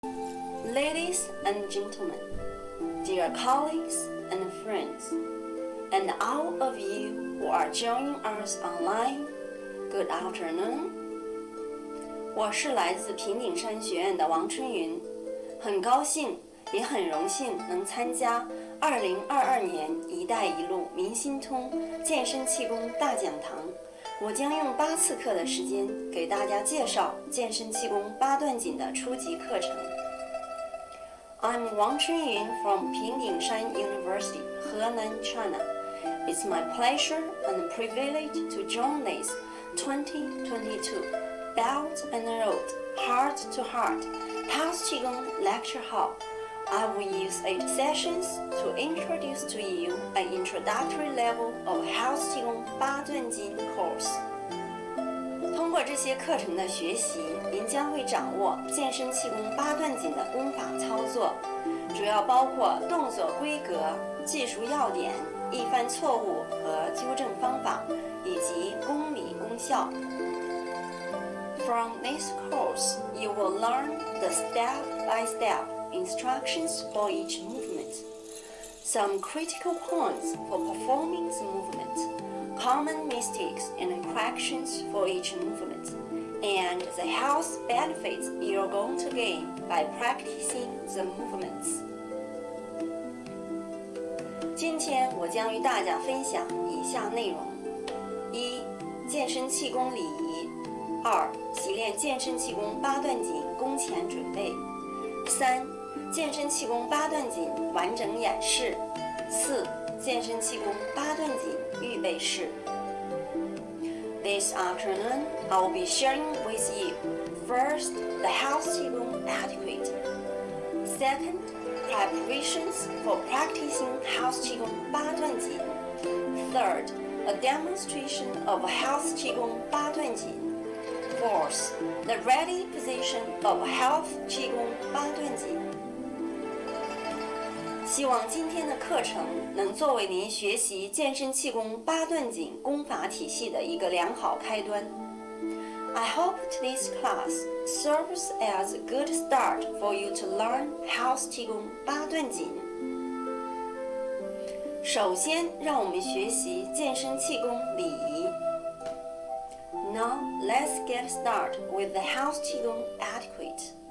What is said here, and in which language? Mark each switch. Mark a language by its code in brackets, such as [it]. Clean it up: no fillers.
[en] Ladies and gentlemen, dear colleagues and friends, and all of you who are joining us online, good afternoon. [zh] 我是来自平顶山学院的王春云，很高兴也很荣幸能参加2022年“一带一路”明心通健身气功大讲堂。我将用8次课的时间给大家介绍健身气功8段锦的初级课程。 [en] I'm Wang Chunyun from Pingdingshan University, Henan, China. It's my pleasure and privilege to join this 2022 Belt and Road Heart to Heart House Qigong Lecture Hall. I will use 8 sessions to introduce to you an introductory level of House Qigong 8段锦 course. [zh] 通过这些课程的学习，您将会掌握健身气功8段锦的功法操作，主要包括动作规格、技术要点、易犯错误和纠正方法，以及公理功效。 [en] From this course, you will learn the step-by-step instructions for each movement, some critical points for performing the movement, common mistakes and corrections for each movement, and the health benefits you're going to gain by practicing the movements. [zh] 今天我将与大家分享以下内容：1. 健身气功礼仪； 2. 习练健身气功8段锦功前准备； 3. 健身气功8段锦完整演示； 4. 健身气功8段锦预备式。 [en] This afternoon, I will be sharing with you first the house Qigong etiquette, second, preparations for practicing house Qigong 8段锦, third, a demonstration of house Qigong 8段锦, fourth, the ready position of house Qigong 8段锦。 [zh] 希望今天的课程能作为您学习健身气功8段锦功法体系的一个良好开端。 [en] I hope today's class serves as a good start for you to learn house Qigong 8段锦。 [zh] 首先，让我们学习健身气功礼仪。 [en] Now, let's get started with the house Qigong etiquette.